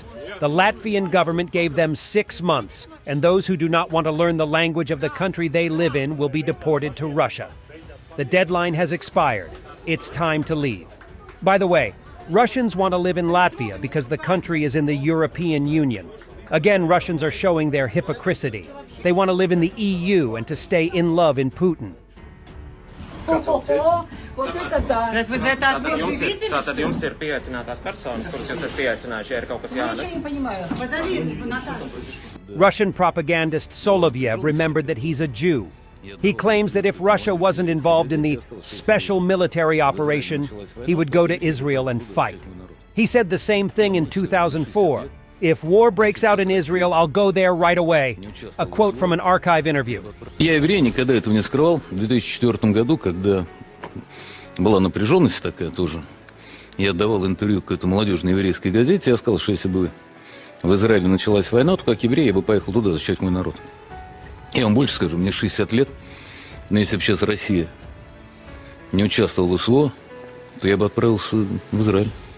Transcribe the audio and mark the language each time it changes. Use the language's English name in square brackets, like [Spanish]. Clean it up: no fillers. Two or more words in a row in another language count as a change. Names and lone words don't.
[English] The Latvian government gave them 6 months, and those who do not want to learn the language of the country they live in will be deported to Russia. The deadline has expired. It's time to leave. By the way, Russians want to live in Latvia because the country is in the European Union. Again, Russians are showing their hypocrisy. They want to live in the EU and to stay in love in Putin. [Russian] Вот это да. Вы за это ответили? [Latvian] Tātad jums ir pieaicinātās personas, kuras jūs esat pieaicinājuši, ja ir kaut kas jānes. [Russian] Я не понимаю. Позови Наташу. [English] Russian propagandist Soloviev remembered that he's a Jew. He claims that if Russia wasn't involved in the special military operation, he would go to Israel and fight. He said the same thing in 2004. If war breaks out in Israel, I'll go there right away. A quote from an archive interview. [Russian] Я еврей, никогда этого не скрывал. В 2004 году, когда была напряженность такая тоже, я давал интервью какой-то молодежной еврейской газете, я сказал, что если бы в Израиле началась война, то как еврей я бы поехал туда защищать мой народ. Я вам больше скажу, мне 60 лет, но если бы сейчас Россия не участвовала в СВО, то я бы отправился в Израиль.